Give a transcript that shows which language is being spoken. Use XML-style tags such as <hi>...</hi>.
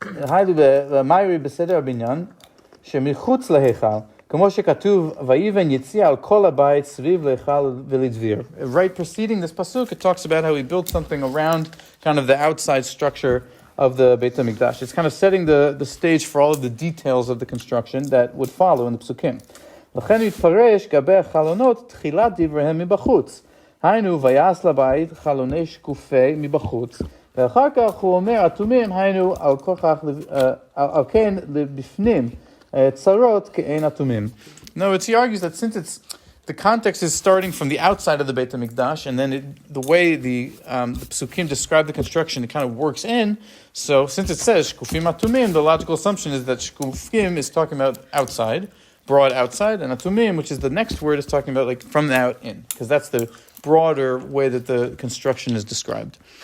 <he>היינו במאירי בסדר הבניין, שמחוץ להיכל, כמו שכתוב, ויבן יציע על כל הבית סביב להיכל ולדביר.</he> <en>Right preceding this pasuk, it talks about how he built something around kind of the outside structure of the Beit HaMikdash. It's kind of setting the stage for all of the details of the construction that would follow in the psukim.</en> <he>לכן יתפרש גבי החלונות תחילת דבריהם מבחוץ. היינו ויעש לבית חלוני שקופי מבחוץ. ואחר כך הוא אומר, אטומים היינו על כן לבפנים, צרות כאין אטומים.</he> <en>No, he argues that since the context is starting from the outside of the Beit HaMikdash, and then the way the psukim describe the construction, it kind of works in. So since it says shkufim atumim, the logical assumption is that shkufim is talking about outside, broad outside, and atumim, which is the next word, is talking about like from the out in, because that's the broader way that the construction is described.</en>